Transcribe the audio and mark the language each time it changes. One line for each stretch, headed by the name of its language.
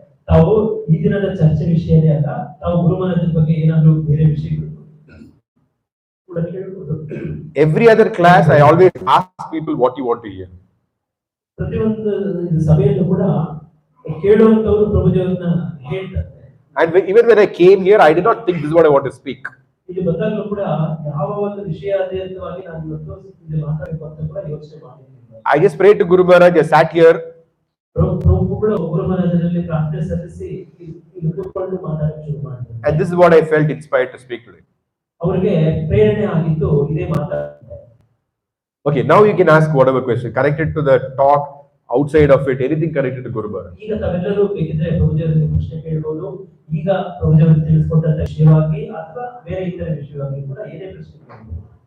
Kannada: ತಾವು ಈ ದಿನದ ಚರ್ಚೆ ವಿಷಯನೇ ಅಲ್ಲ, ತಾವು ಗುರು ಮಹಾರಾಜರ ಬಗ್ಗೆ ಏನಾದರೂ ಬೇರೆ ವಿಷಯಗಳು ಕೂಡ ಕೇಳಬಹುದು.
English: Every other class I always ask people what you want to hear.
Kannada: ಪ್ರತಿಯೊಂದು ಸಭೆಯಲ್ಲೂ ಕೂಡ ಕೇಳುವಂತವರು ಪ್ರಭುಜಿಯವರನ್ನ ಹೇಳ್ತಾರೆ.
English: And even when I came here, I did not think this is what I want to speak.
Kannada: ಇಲ್ಲಿ ಬಂದಾಗಲೂ ಕೂಡ ಯಾವ ಒಂದು ವಿಷಯಾಧಾರಿತವಾಗಿ ನಾನು ಇವತ್ತು ಮಾತಾಡಬೇಕು ಅಂತ ಕೂಡ ಯೋಚನೆ ಮಾಡಿದ್ದೀನಿ.
English: I just prayed to Guru Maharaj, I sat here.
Kannada: ಗುರು ಮಹಾರಾಜರಲ್ಲಿ ಪ್ರಾರ್ಥನೆ ಸಲ್ಲಿಸಿ ಇಲ್ಲಿ ಕೂತ್ಕೊಂಡು ಮಾತಾಡಕ್ಕೆ ಶುರು ಮಾಡಿದ್ರು.
English: And this is what I felt inspired to speak today.
Kannada: ಅವರಿಗೆ ಪ್ರೇರಣೆ ಆಗಿತ್ತು ಇದೇ ಮಾತಾಡ್ತಾರೆ.
English: Okay, now you can ask whatever question connected to the talk, outside of it, anything connected to Guru Maharaj.
Kannada: ಈಗ ತಾವೆಲ್ಲರೂ ಬೇಕಿದ್ರೆ ಪ್ರಭುಜಿಯವರಿಗೆ ಪ್ರಶ್ನೆ ಕೇಳಬಹುದು. ಈಗ ಪ್ರಭುಜಿಯವರು ತಿಳಿಸಿಕೊಟ್ಟಂತ ವಿಷಯವಾಗಿ ಅಥವಾ ಬೇರೆ ಇತರ ವಿಷಯವಾಗಿ ಕೂಡ ಏನೇ ಪ್ರಶ್ನೆ ಕೇಳಬಹುದು.